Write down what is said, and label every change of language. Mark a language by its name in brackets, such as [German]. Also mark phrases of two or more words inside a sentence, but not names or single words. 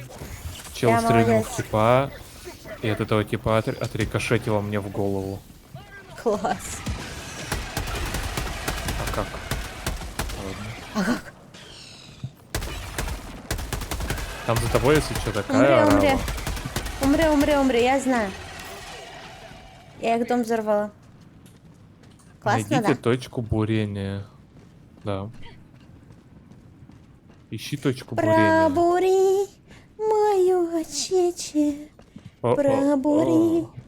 [Russian] Я стрельнул молодец. в типа, и от этого типа отрикошетило мне в голову. Класс. А как? Ладно. Там за тобой, если что, такая Умри, умри. орава. Умри, умри, умри, я знаю. Я их дом взорвала. Классно, Найдите да? точку бурения. Да. Ищи точку бурения. Пробури мою очече. О-о-о. Пробури.